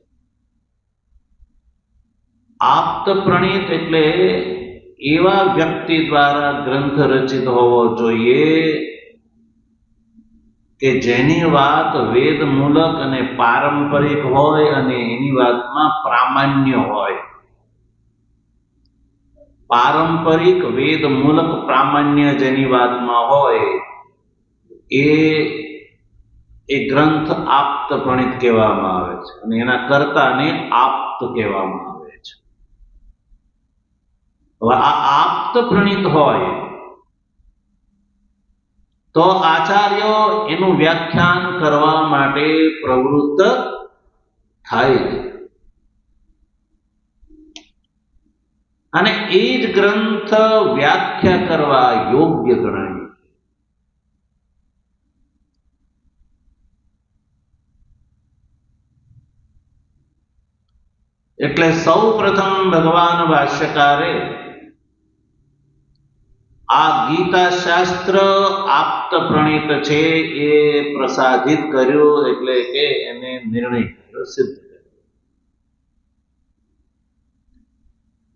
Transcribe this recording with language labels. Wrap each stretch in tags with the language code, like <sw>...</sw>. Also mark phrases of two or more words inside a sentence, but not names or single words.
<gu>આપ્ત પ્રણીત એટલે એવા વ્યક્તિ દ્વારા ગ્રંથ રચિત હોવો જોઈએ કે જેની વાત વેદ મૂલક અને પારંપરિક હોય અને એની વાતમાં પ્રામાણ્ય હોય। પારંપરિક વેદ મૂલક પ્રામાણ્ય જેની બાત મેં હોય એ ગ્રંથ આપ્ત પ્રણીત કહેવામાં આવે છે અને એના કર્તાને આપ્ત કહેવામાં આવે છે। હવે આ આપ્ત પ્રણીત હોય તો આચાર્યો એનું વ્યાખ્યાન કરવા માટે પ્રવૃત્ત થાય છે અને એ જ ગ્રંથ વ્યાખ્યા કરવા યોગ્ય ગણાય। એટલે સૌ પ્રથમ ભગવાન ભાષ્યકારે આ ગીતા શાસ્ત્ર આપ્ત પ્રણીત છે એ પ્રસાદિત કર્યો, એટલે કે એને નિર્ણય કર્યો, સિદ્ધ કર્યો।</gu>